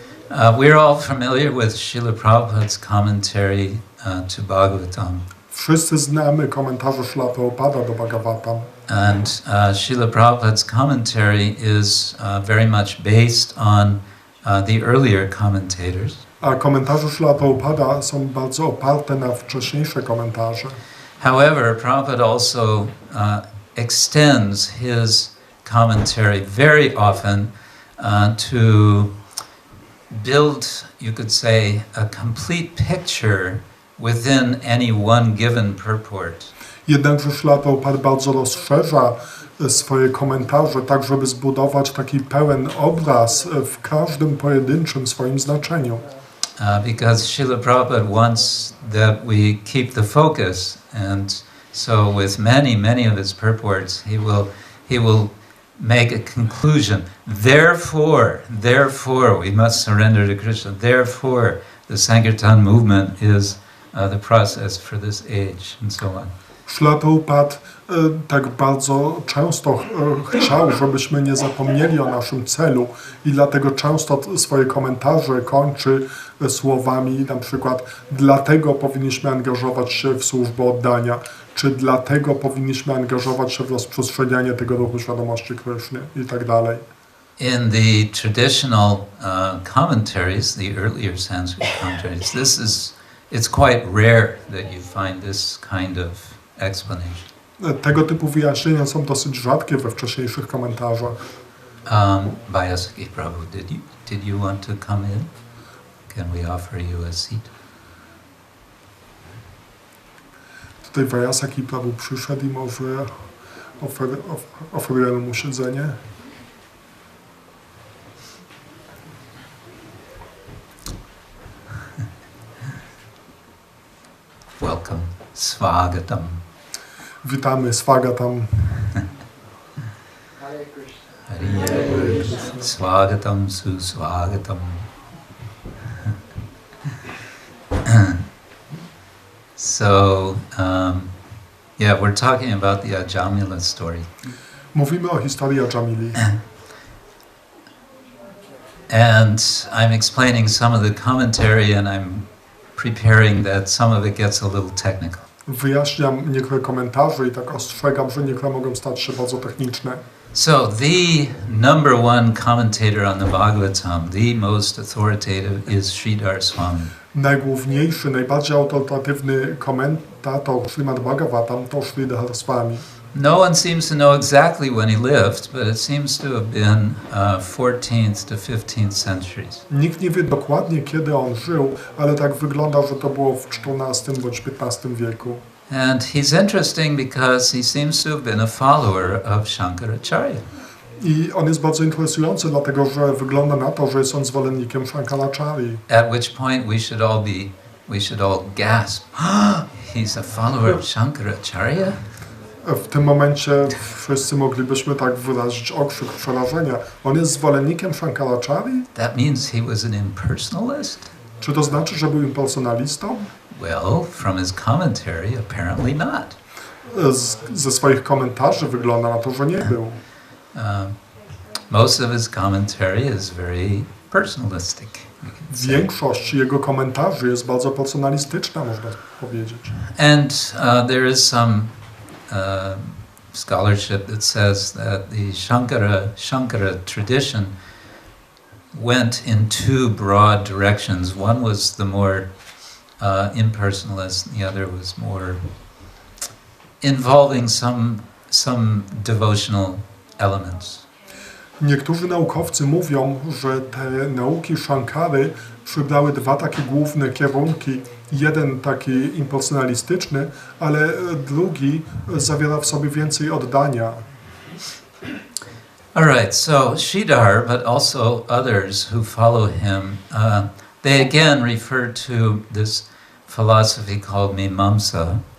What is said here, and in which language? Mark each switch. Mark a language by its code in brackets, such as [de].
[en] We're all familiar with Srila Prabhupada's commentary to Bhagavatam. [pl] Wszyscy znamy komentarze Srila Prabhupada do Bhagavatam. [en] And Srila Prabhupada's commentary is very much based on the earlier commentators. [pl] A komentarze Srila Prabhupada są bardzo oparte na wcześniejsze komentarze. [en] However, Prabhupada also extends his commentary very often to build, you could say, a complete picture within any one given purport. [pl] Jednakże Srila Prabhupada bardzo rozszerza swoje komentarze, tak żeby zbudować taki pełen obraz w każdym pojedynczym swoim znaczeniu. [en] Because Srila Prabhupada wants that we keep the focus, and so with many of his purports, he will make a conclusion. Therefore, we must surrender to Krishna. Therefore, the Sankirtan movement is the process for this age, and so on. [pl] Srila Prabhupada tak bardzo często chciał, żebyśmy nie zapomnieli o naszym celu i dlatego często swoje komentarze kończy słowami na przykład dlatego powinniśmy angażować się w służbę oddania, czy dlatego powinniśmy angażować się w rozprzestrzenianie tego ruchu świadomości Kryszny i tak dalej. [en] In the traditional commentaries, the earlier Sanskrit commentaries, it's quite rare that you find this kind of explanation. [pl] Tego typu wyjaśnienia są dosyć rzadkie we wcześniejszych komentarzach. [en] Vyasaki Prabhu, did you want to come in? Can we offer you a seat? [pl] Tutaj Vyasaki Prabhu przyszedł i może oferujemy mu siedzenie. [en] Welcome. Svagatam. [pl] Witamy, Swagatam. [sa] Hare Krishna. Svagatam, susvagatam. [en] So, yeah, we're talking about the Ajamila story. [pl] Mówimy o historii Ajamili. [en] And I'm explaining some of the commentary and I'm preparing that some of it gets a little technical. [pl] Wyjaśniam niektóre komentarze i tak ostrzegam, że niektóre mogą stać się bardzo techniczne. [en] So the number one commentator on the Bhagavatam, the most authoritative, is Sridhar Swami. [pl] Najgłówniejszy, najbardziej autorytatywny komentator Srimad-Bhagavatam to Sridhar Swami. [en] No one seems to know exactly when he lived, but it seems to have been 14th to 15th centuries. [pl] Nikt nie wie dokładnie, kiedy on żył, ale tak wygląda, że to było w XIV bądź XV wieku. [en] And he's interesting because he seems to have been a follower of Shankaracharya. [pl] I on jest bardzo interesujący, dlatego że wygląda na to, że jest on zwolennikiem Shankaracharyi. [en] At which point we should all gasp. He's a follower of Shankaracharya? [pl] W tym momencie wszyscy moglibyśmy tak wyrazić okrzyk przerażenia. On jest zwolennikiem Shankaracharyi? [en] That means he was an impersonalist? [pl] Czy to znaczy, że był impersonalistą? [en] Well, from his commentary, apparently not. [pl] Ze swoich komentarzy wygląda na to, że nie był. [en] Most of his commentary is very personalistic. [pl] Większość jego komentarzy jest bardzo personalistyczna, można powiedzieć. [en] And there is some scholarship that says that the Shankara tradition went in two broad directions. One was the more impersonalist, and the other was more involving some devotional elements. [pl] Niektórzy naukowcy mówią, że te nauki Shankary przybrały dwa takie główne kierunki. Jeden taki impersonalistyczny, ale drugi zawiera w sobie więcej oddania. [en] All right, so Sridhar, but also others who follow him, they again refer to this philosophy called Mimamsa.